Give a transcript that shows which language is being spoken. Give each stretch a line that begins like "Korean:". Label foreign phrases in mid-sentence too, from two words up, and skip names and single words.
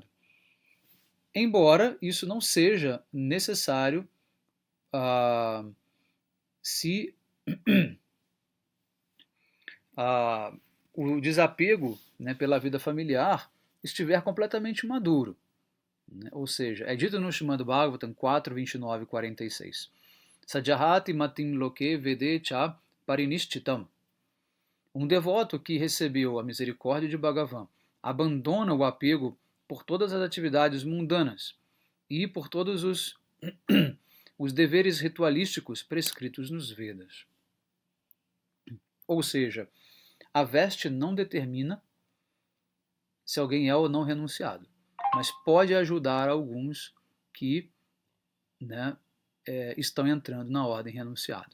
Portuguese: Embora isso não seja necessário se o desapego, né, pela vida familiar estiver completamente maduro. Né? Ou seja, é dito no Srimad Bhagavatam 4, 29 e 46.
Sanskrit: Sajahati matim loke vede cha parinishtitam.
Portuguese: Um devoto que recebeu a misericórdia de Bhagavan abandona o apego por todas as atividades mundanas e por todos os deveres ritualísticos prescritos nos Vedas. Ou seja, a veste não determina se alguém é ou não renunciado, mas pode ajudar alguns que, né, estão entrando na ordem renunciada.